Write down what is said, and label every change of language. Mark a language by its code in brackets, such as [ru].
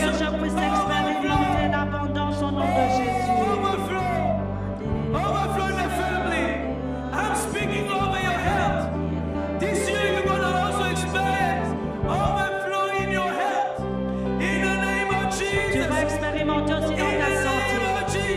[fr] que je puisse expérimenter l'abondance au nom de Jésus. [en] overflow. Overflow in the family. I'm speaking over your health. This year you're going to also experience overflow in your health. In the name of [fr] Tu [en] Jesus. [fr] vas expérimenter aussi dans ta santé.